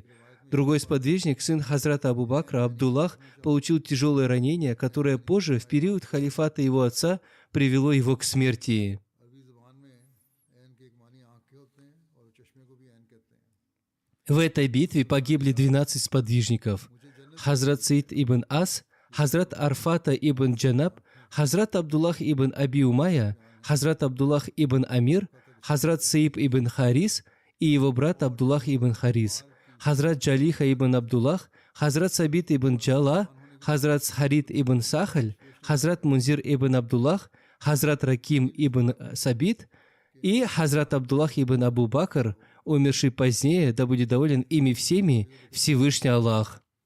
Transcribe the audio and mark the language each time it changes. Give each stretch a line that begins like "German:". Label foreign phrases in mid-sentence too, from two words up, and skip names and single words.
Russian: Другой сподвижник, сын Хазрата Абу Бакра, Абдуллах, получил тяжелое ранение, которое позже, в период халифата его отца, привело его к смерти. В этой битве погибли 12 сподвижников: Хазрат Саид ибн Ас, Хазрат Арфата ибн Джанаб, Хазрат Абдуллах ибн Аби Умайя, Хазрат Абдуллах ибн Амир, Хазрат Саиб ибн Харис и его брат Абдуллах ибн Харис, Хазрат Джалиха ибн Абдуллах, Хазрат Сабит ибн Джала, Хазрат Харид ибн Сахаль, Хазрат Мунзир ибн Абдуллах, Хазрат Раким ибн Сабит и Хазрат Абдуллах ибн Абу Бакр, умерший позднее, да будет доволен ими всеми Всевышний Аллах.